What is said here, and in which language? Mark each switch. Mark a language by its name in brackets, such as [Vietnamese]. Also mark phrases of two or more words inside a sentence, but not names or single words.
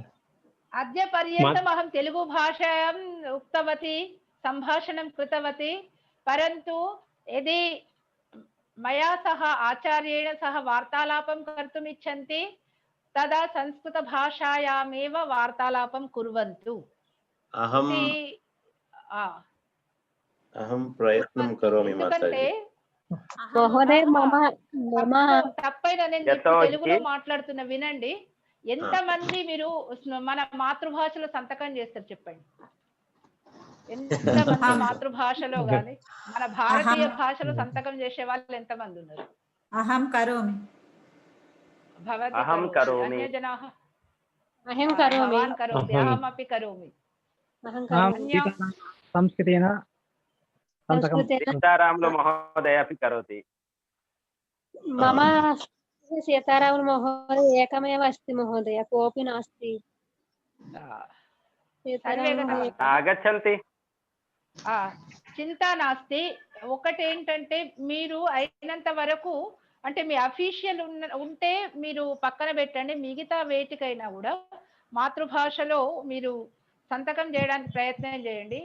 [Sanskrit] अद्य पर्यन्तम् अहं तेलुगु भाषायाम् उक्तवती, सम्भाषणं कृतवती, परन्तु यदि मया सह आचार्येण सह वार्तालापं कर्तुम् इच्छन्ति तदा संस्कृतभाषायामेव वार्तालापं कुर्वन्तु। अहं प्रयत्नं करोमि [Telugu] ఎందుకంటే [Sanskrit] మహోదయ [Telugu] తప్పైన నేను తెలుగులో మాట్లాడుతున్న వినండి. ఎంతమంది మీరు మన మాతృభాషలో సంతకం చేస్తారు చెప్పండి? ఎంతమంది మాతృభాషలో గాని మన భారతీయ భాషలో సంతకం చేసే వాళ్ళు ఎంతమంది ఉన్నారు? [Sanskrit] అహం కరోమి, అహం కరోమి, అన్యజనాః అహం కరోమి, భవాన్ కరోతి, అహమపి కరోమి. సంస్కృతేన सीतारामुलु महोदय अपि करोति। मम सीतारामुलु महोदय एकमेव अस्ति महोदय, कोऽपि नास्ति। आगच्छन्ति, చింతా నాస్తి. [Telugu] ఒకటి ఏంటంటే మీరు అయినంత వరకు అంటే మీ అఫీషియల్ ఉంటే మీరు పక్కన పెట్టండి, మిగతా వేటికైనా కూడా మాతృభాషలో మీరు సంతకం చేయడానికి ప్రయత్నం చేయండి.